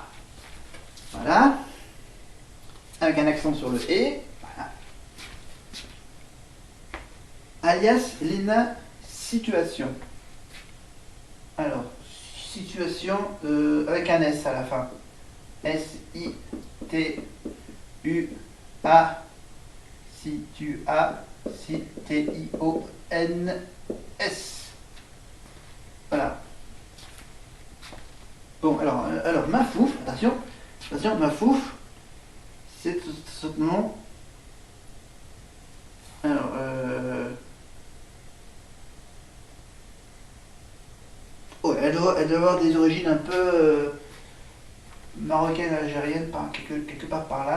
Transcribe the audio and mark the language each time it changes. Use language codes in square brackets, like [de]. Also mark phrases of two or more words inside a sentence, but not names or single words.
[fr] Voilà. Avec un accent sur le E. Voilà. Alias Léna Situation. Alors, situation avec un S à la fin. S-I-T-U-A. C-T-I-O-N-S. Voilà. Bon, alors Mafouf, attention, Mafouf, c'est ce nom. Alors, oh, elle doit avoir des origines un peu marocaines, algériennes, quelque part par là.